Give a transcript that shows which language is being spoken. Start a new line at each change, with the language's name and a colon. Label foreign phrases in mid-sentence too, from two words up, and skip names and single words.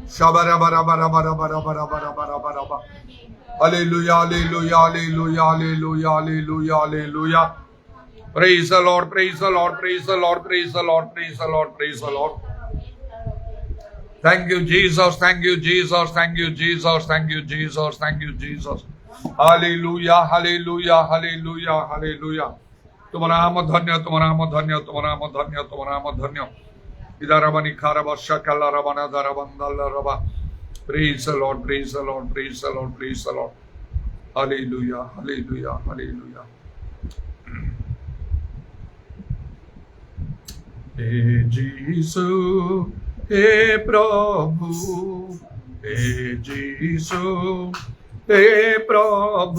English: Shabarabarabarabarabarabarabarabarabaraba. Hallelujah, hallelujah, hallelujah, hallelujah, hallelujah, hallelujah. Praise the Lord, praise the Lord, praise the Lord, praise the Lord, praise the Lord, praise the Lord. Thank you, Jesus, thank you, Jesus, thank you, Jesus, thank you, Jesus, thank you, Jesus. Hallelujah, hallelujah, hallelujah, hallelujah.
Hindi: तुम्हारा नाम धन्य, तुम्हारा नाम धन्य, तुम्हारा नाम धन्य, तुम्हारा नाम धन्य. Idarabani karaba shakala rabana darabandala raba.
English: Praise the Lord, praise the Lord, praise the Lord, praise the Lord. Hallelujah, hallelujah, hallelujah. Hey Jesus, hey Prabhu, hey Jesus, hey Prabhu.